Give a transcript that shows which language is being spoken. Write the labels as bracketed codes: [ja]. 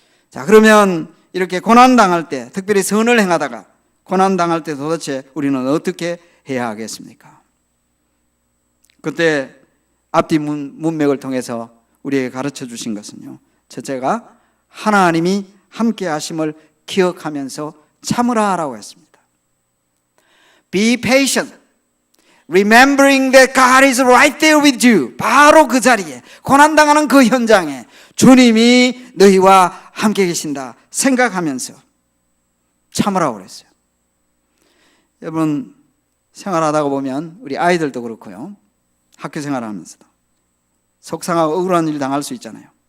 [ko] 자, 그러면 이렇게 고난당할 때, 특별히 선을 행하다가 고난당할 때 도대체 우리는 어떻게 해야 하겠습니까? 그때 앞뒤 문맥을 통해서 우리에게 가르쳐 주신 것은요, 첫째가 하나님이 함께 하심을 기억하면서 참으라라고 했습니다. [en] Be patient, remembering that God is right there with you. [ko] 바로 그 자리에, 고난당하는 그 현장에 주님이 너희와 함께 계신다 생각하면서 참으라고 그랬어요. 여러분, 생활하다가 보면 우리 아이들도 그렇고요, 학교 생활하면서도 속상하고 억울한 일 당할 수 있잖아요.